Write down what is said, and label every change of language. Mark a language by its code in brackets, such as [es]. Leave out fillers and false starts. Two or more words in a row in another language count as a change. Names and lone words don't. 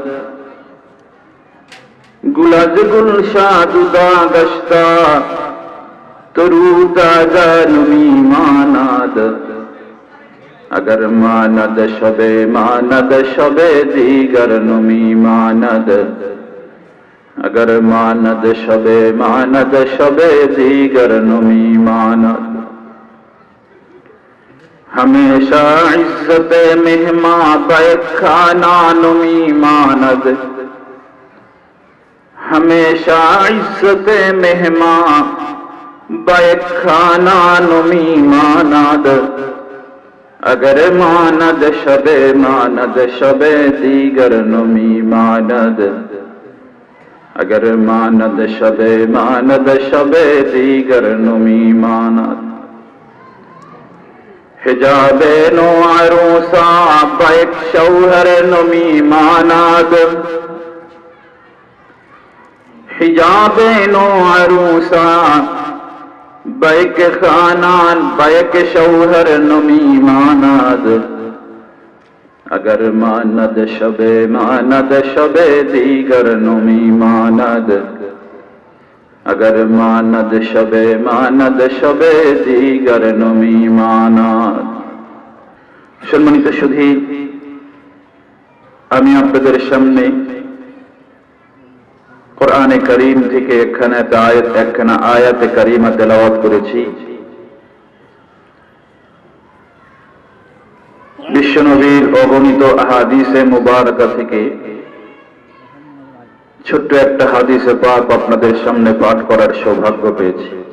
[fa] گل از گلشن جدا گشتا ترو تازه نمی ماند اگر ماند شب دیگر نمی ماند اگر ماند شب دیگر نمی ماند ہمیشہ عزت مہمان بیک خانہ نمی ماند ہمیشہ عزت مہمان بیک خانہ نمی ماند اگر ماند شب دیگر نمی ماند اگر ماند شب دیگر نمی ماند حجاب نو عروسا بیک شوہر نمی ماند حجاب نو عروسا بیک خانان بیک شوہر نمی ماند اگر ماند شب دیگر نمی ماند اگر ماند شب دیگر نمی ماند [bn] সম্মানিত সুধী, আমি আপনাদের সামনে কোরআনে কারীম থেকে একখানা আয়াতে কারীমা তেলাওয়াত করেছি। বিশ্বনবীর অগণিত আহাদিসে মুবারাকা থেকে ছোট্ট একটা হাদিসে পাক আপনাদের সামনে পাঠ করার সৌভাগ্য পেয়েছি।